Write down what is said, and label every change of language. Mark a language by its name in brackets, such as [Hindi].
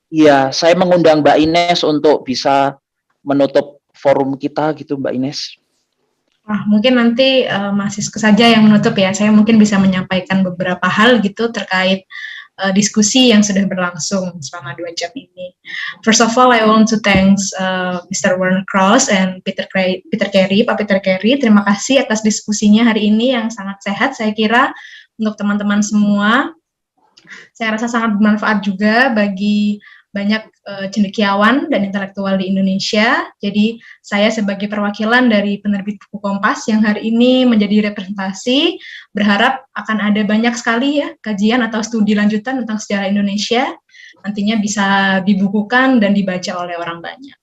[Indonesian] Iya, saya mengundang Mbak Ines untuk bisa menutup forum kita gitu, Mbak Ines. Mungkin nanti mahasiswa saja yang menutup ya. Saya mungkin bisa menyampaikan beberapa hal gitu terkait diskusi yang sudah berlangsung selama 2 jam ini. [English] First of all, I want to thanks Mr. Werner Kraus and Pak Peter Carey. [Indonesian] Terima kasih atas diskusinya hari ini yang sangat sehat. Saya kira untuk teman-teman semua, saya rasa sangat bermanfaat juga bagi banyak cendekiawan dan intelektual di Indonesia. Jadi saya sebagai perwakilan dari Penerbit Buku Kompas yang hari ini menjadi representasi, berharap akan ada banyak sekali ya kajian atau studi lanjutan tentang sejarah Indonesia, nantinya bisa dibukukan dan dibaca oleh orang banyak.